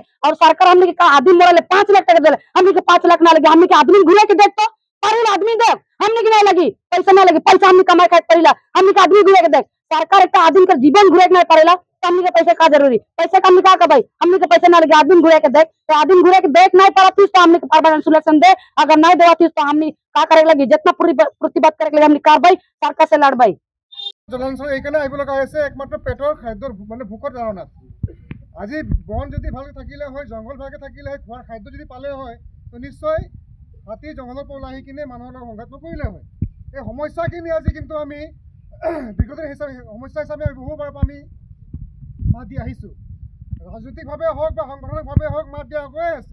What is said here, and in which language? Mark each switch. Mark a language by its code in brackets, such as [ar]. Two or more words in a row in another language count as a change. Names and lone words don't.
[sck] और सरकार हमने के आदमी मोरले 5 लाख टका देले, हमने के 5 लाख ना लगे, हमने के आदमी घुरे के देख तो परिला आदमी दे, हमने के नहीं लगी पैसा ना लगी, पैसा हमने कमाई खाए परिला, हमने के आदमी घुरे के देख। सरकार एक आदमी का जीवन घुरे के नहीं पड़ेला, हमने के पैसे का जरूरी, पैसे का निकाल का भाई हमने के पैसे ना लगे, आदमी घुरे के देख। तो आदमी घुरे के देख नहीं पड़ा तो हमने के [en] permanent solution [sck] दे, अगर नहीं देवा तो हमने का करे लगी, जितना प्रतिबाद करे लगे हमने कार्रवाई सरकार से लड़बाई। [as] জনাঞ্চল এইকাৰণে আহিব লগা হৈছে একমাত্ৰ পেটৰ খাদ্যৰ মানে ভোকৰ কাৰণত। আজি বন যদি ভালকৈ থাকিলে হয়, জংঘল ভালকৈ থাকিলে হয়, খোৱাৰ খাদ্য যদি পালে হয় তো নিশ্চয় হাতী জংঘলৰ পৰা ওলাই আহি কিনে মানুহৰ লগত সংঘাত নকৰিলে হয়। এই সমস্যাখিনি আজি কিন্তু আমি বিগত সমস্যা হিচাপে আমি বহুবাৰ আমি মাত দি আহিছোঁ, ৰাজনৈতিকভাৱে হওক বা সাংগঠনিকভাৱে হওক মাত দিয়া গৈ আছে।